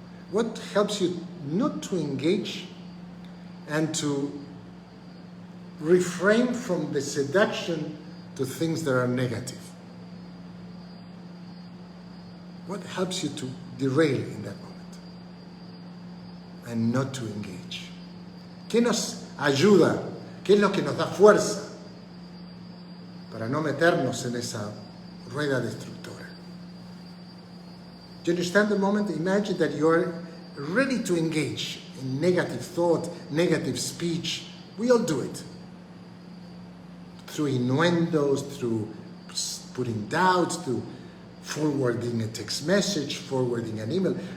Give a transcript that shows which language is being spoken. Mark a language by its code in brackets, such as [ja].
[en] What helps you not to engage and to refrain from the seduction to things that are negative? What helps you to derail in that moment and not to engage? [es] ¿Qué nos ayuda? ¿Qué es lo que nos da fuerza para no meternos en esa rueda destructora? [en] Do you understand the moment? Imagine that you're ready to engage in negative thought, negative speech. We all do it. Through innuendos, through putting doubts, through forwarding a text message, forwarding an email.